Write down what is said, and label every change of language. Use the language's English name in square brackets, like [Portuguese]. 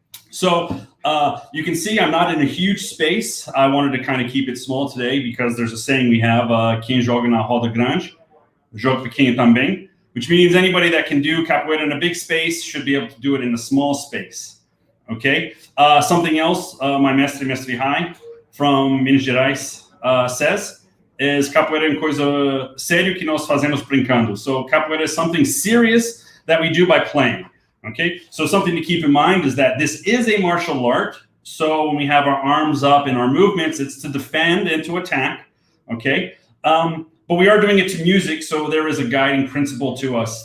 [English] So you can see I'm not in a huge space. I wanted to kind of keep it small today because there's a saying we have, [Portuguese] quem joga na roda grande, joga pequeno também, [English] which means anybody that can do capoeira in a big space should be able to do it in a small space, okay? Something else my mestre High from Minas Gerais says is [Portuguese] capoeira é coisa sério que nós fazemos brincando. [English] So capoeira is something serious that we do by playing. Okay, so something to keep in mind is that this is a martial art. So when we have our arms up in our movements, it's to defend and to attack. Okay, but we are doing it to music, so there is a guiding principle to us.